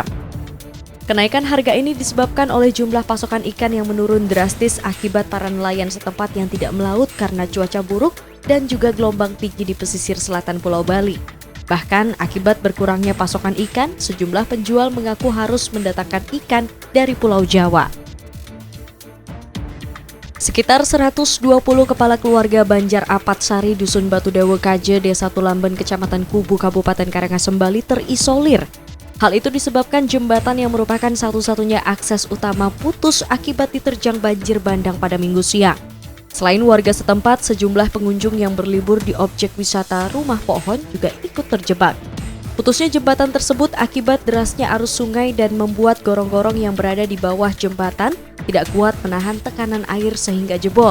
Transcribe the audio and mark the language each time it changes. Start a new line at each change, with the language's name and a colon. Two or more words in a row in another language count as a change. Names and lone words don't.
Indonesian: Kenaikan harga ini disebabkan oleh jumlah pasokan ikan yang menurun drastis akibat para nelayan setempat yang tidak melaut karena cuaca buruk dan juga gelombang tinggi di pesisir selatan Pulau Bali. Bahkan akibat berkurangnya pasokan ikan, sejumlah penjual mengaku harus mendatangkan ikan dari Pulau Jawa. Sekitar 120 kepala keluarga Banjar Apatsari, Dusun Batu Dawe Kaje, Desa Tulamben, Kecamatan Kubu, Kabupaten Karangasem, Bali terisolir. Hal itu disebabkan jembatan yang merupakan satu-satunya akses utama putus akibat diterjang banjir bandang pada Minggu siang. Selain warga setempat, sejumlah pengunjung yang berlibur di objek wisata Rumah Pohon juga ikut terjebak. Putusnya jembatan tersebut akibat derasnya arus sungai dan membuat gorong-gorong yang berada di bawah jembatan tidak kuat menahan tekanan air sehingga jebol.